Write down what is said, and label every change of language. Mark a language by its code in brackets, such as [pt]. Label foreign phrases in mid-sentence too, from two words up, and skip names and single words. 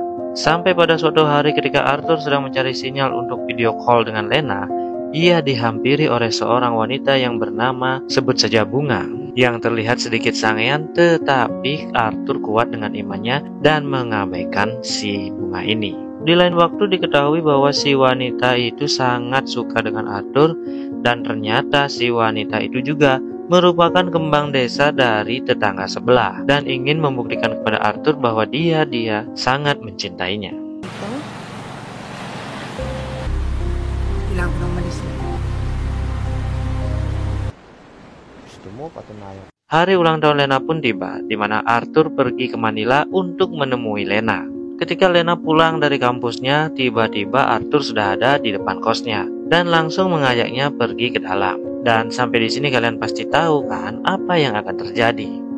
[id] Sampai pada suatu hari ketika Arthur sedang mencari sinyal untuk video call dengan Lena, ia dihampiri oleh seorang wanita yang bernama sebut saja Bunga, yang terlihat sedikit sangean, tetapi Arthur kuat dengan imannya dan mengabaikan si Bunga ini. Di lain waktu diketahui bahwa si wanita itu sangat suka dengan Arthur, dan ternyata si wanita itu juga merupakan kembang desa dari tetangga sebelah dan ingin membuktikan kepada Arthur bahwa dia sangat mencintainya. [tl] Kailangan ko nang malis. Gusto mo patunayan? [id] Hari ulang tahun Lena pun tiba, di mana Arthur pergi ke Manila untuk menemui Lena. Ketika Lena pulang dari kampusnya, tiba-tiba Arthur sudah ada di depan kosnya dan langsung mengajaknya pergi ke dalam. Dan sampai di sini kalian pasti tahu kan apa yang akan terjadi.